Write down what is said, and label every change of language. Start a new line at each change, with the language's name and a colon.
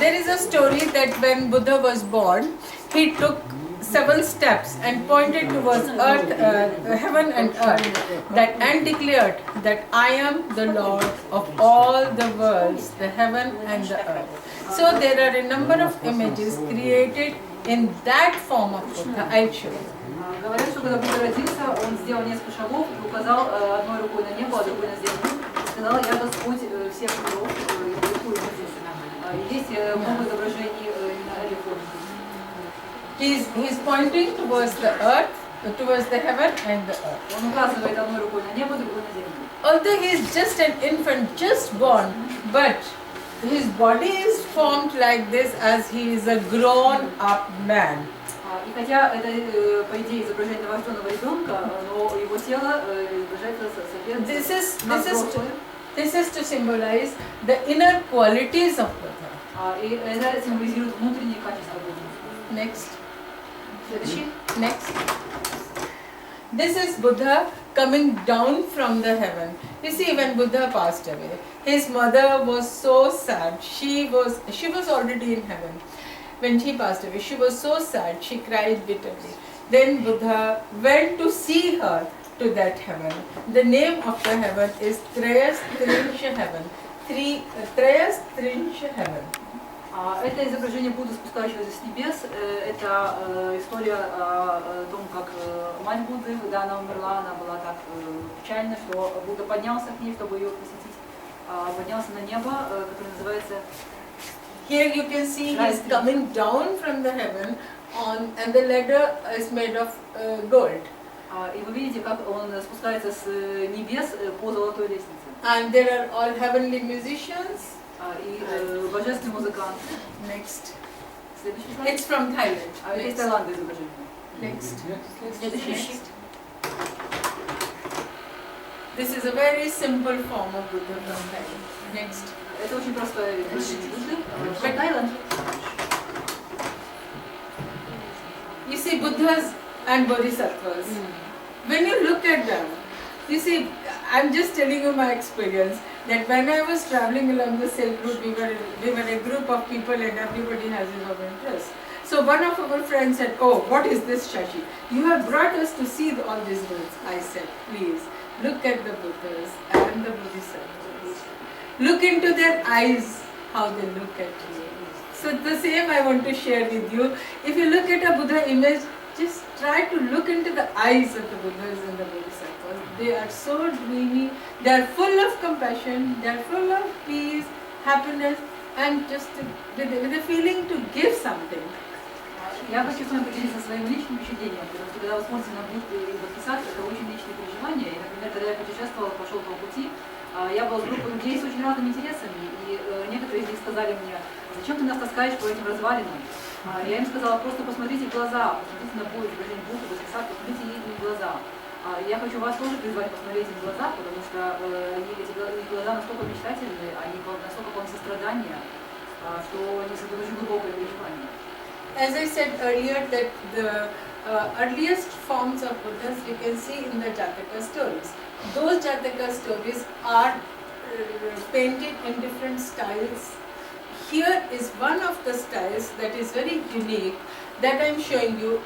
English: There is a story that when Buddha was born, he took 7 steps and pointed towards earth, heaven and earth, and declared that I am the Lord of all the worlds, the heaven and the earth. So there are a number of images created in that form of Buddha. I'll show you.
Russian: Говорят, что когда Будда родился, он сделал несколько шагов и указал одной рукой на небо, а другой на землю. И сказал: я Господь всех миров, и рисую здесь. Есть много изображений на этой форме.
English: He's pointing towards the earth, towards the heaven and the earth.
Russian: Он указывает одной рукой на небо, другой на землю.
English: Although he is just an infant, just born, but his body is formed like this as he is a grown-up man.
Russian: И хотя это, по идее, изображение новорожденного ребенка, но его тело изображается соответственно.
English: This is to symbolize the inner qualities of Buddha.
Russian: И это символизирует внутренние качества Будды.
English: Next.
Russian: Следующий.
English: Next. This is Buddha coming down from the heaven. You see, when Buddha passed away, his mother was so sad. She was already in heaven. When she passed away, she was so sad. She cried bitterly. Then Buddha went to see her to that heaven. The name of the heaven is Trayas Trinsha heaven. Trayas Trinsha heaven.
Russian: Это изображение Будды, спускающегося с небес. Это история о том, как мать Будды, когда она умерла, она была так печальна, что Будда поднялся к ней, чтобы ее посетить. Поднялся на небо, которое называется...
English: Here you can see he is coming down from the heaven, and the ladder is made of gold.
Russian: И вы видите, как он спускается с небес по золотой лестнице.
English: And there are all heavenly musicians.
Russian: И божественные музыканты.
English: Next.
Russian: Следующий слайд.
English: It's from Thailand.
Russian: Это из Таиланда изображение.
English: Next.
Russian: Следующий.
English: This is a very simple form of Buddha from Thailand. Next.
Russian: Это очень простое изображение Будды. Таиланд.
English: You see Buddhas and Bodhisattvas. When you look at them, you see, I'm just telling you my experience that when I was traveling along the Silk Route, we were a group of people and everybody has his own interest. So one of our friends said, "Oh, what is this, Shashi? You have brought us to see all these worlds." I said, "Please look at the Buddhas and the Bodhisattvas. Look into their eyes, how they look at you." So the same I want to share with you. If you look at a Buddha image, just try to look into the eyes of the Buddhas and the Bodhisattvas. They are so dreamy, they are full of compassion, they are full of peace, happiness, and just with a feeling to give something.
Russian: Я хочу с вами поделиться своим личным впечатлением, потому что когда вы смотрите на Будду и Бодхисаттв, это очень личные переживания. И, например, когда я путешествовала, пошел по пути, я была с группой людей с очень разными интересами, и некоторые из них сказали мне: "Зачем ты нас таскаешь по этим развалинам?" Я им сказала: "Просто посмотрите в глаза, посмотрите на Будду, изображение Будды, Бодхисаттва, посмотрите их глаза. Я хочу вас тоже призвать посмотреть их глаза, потому что эти глаза настолько мечтательные, они настолько полны сострадания, что они создают очень глубокое переживание."
English: As I said earlier, that the earliest forms of Buddhas you can see in the Jataka stories. Those Jataka stories are painted in different styles. Here is one of the styles that is very unique that I am showing you.